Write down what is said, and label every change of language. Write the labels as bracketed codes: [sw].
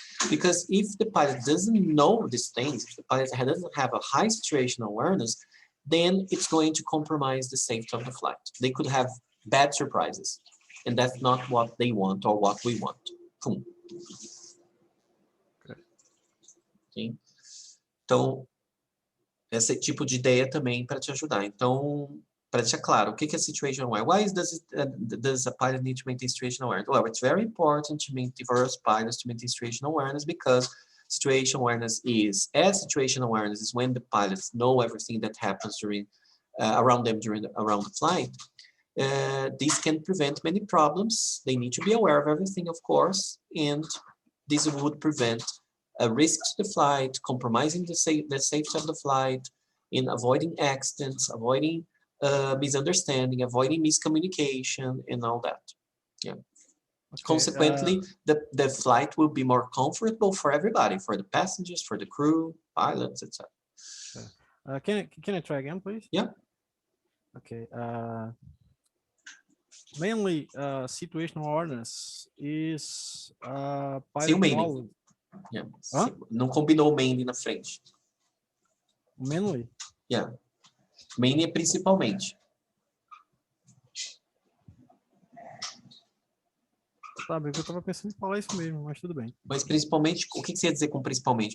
[en] Because if the pilot doesn't know these things, if the pilot doesn't have a high situational awareness, then it's going to compromise the safety of the flight. They could have bad surprises. And that's not what they want or what we want. Pum. Okay. [pt] Então, esse tipo de ideia também para te ajudar. Então, para deixar claro, o que é situational awareness? [en] Why does a pilot need to maintain situational awareness? Well, it's very important for us pilots to maintain situational awareness because situational awareness is when the pilots know everything that happens around them around the flight. This can prevent many problems. They need to be aware of everything, of course, and this would prevent risks to the flight, compromising the safety of the flight, in avoiding accidents, avoiding misunderstanding, avoiding miscommunication, and all that. Yeah. Okay, consequently, the flight will be more comfortable for everybody, for the passengers, for the crew, pilots, etc. Can I try again, please? Yeah. Okay. Mainly, situational awareness is pilot knowledge. Yeah. [pt] Não combinou mainly na frente. [en] Mainly? Yeah. [pt] Mainly é principalmente. Sabe, eu tava pensando em falar isso mesmo, mas tudo bem. Mas principalmente, o que você ia dizer com principalmente?